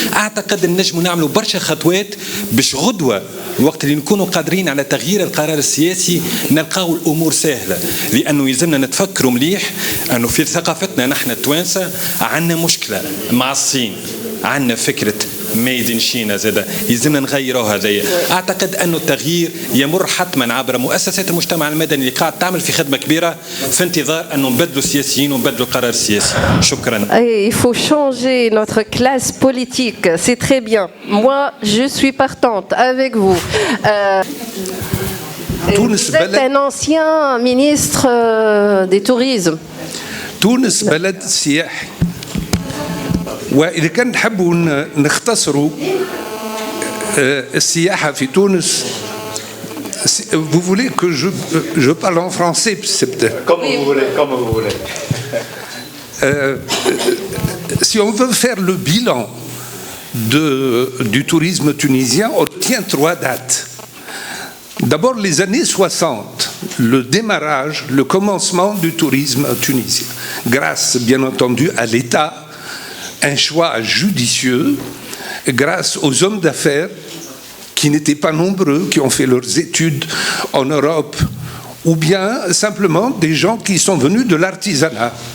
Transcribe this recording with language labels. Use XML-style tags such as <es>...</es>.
<ar>اعتقد ان نجموا نعملوا برشا خطوات باش غدوه وقت اللي نكونوا قادرين على تغيير القرار السياسي نلقاو الامور سهله، لانه يلزمنا نتفكروا مليح انه في ثقافتنا نحن التوانسه عندنا مشكله مع الصين، عندنا فكره ميد ان شينا زاده يلزمنا نغيروها هذايا. اعتقد انه التغيير يمر حتما عبر مؤسسات المجتمع المدني اللي قاعد تعمل في خدمه كبيره في انتظار انه نبدلوا السياسيين ونبدلوا القرار السياسي. شكرا.</ar> <fr>Il faut changer notre classe politique, c'est très bien. Moi, je suis partante avec vous. Vous êtes un ancien ministre des tourismes.</fr> <ar>تونس بلد سياحي، وإذا كان نحبوا نختصروا السياحة في تونس.</ar> <fr>Vous voulez que je parle en français? C'est peut-être. Comme vous voulez. Si on veut faire le bilan du tourisme tunisien, on tient 3 dates. D'abord les années 60, le démarrage, le commencement du tourisme tunisien, grâce bien entendu à l'État, un choix judicieux, grâce aux hommes d'affaires qui n'étaient pas nombreux, qui ont fait leurs études en Europe, ou bien simplement des gens qui sont venus de l'artisanat.</fr>